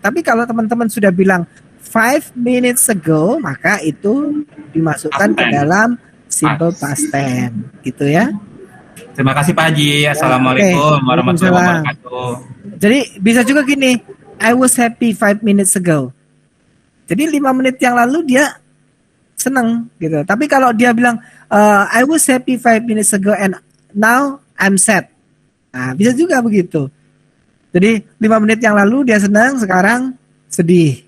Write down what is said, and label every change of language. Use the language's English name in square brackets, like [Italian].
[Indonesian] Tapi kalau teman-teman sudah bilang [English] 5 minutes ago, [Indonesian] maka itu dimasukkan ke dalam simple past tense, gitu ya. Terima kasih Pak Haji. Assalamualaikum warahmatullahi wabarakatuh. Jadi bisa juga gini, [English] I was happy 5 minutes ago. [Indonesian] Jadi 5 menit yang lalu dia senang gitu. Tapi kalau dia bilang [English] I was happy 5 minutes ago and now I'm sad. [Indonesian] Nah, bisa juga begitu. Jadi 5 menit yang lalu dia senang, sekarang sedih.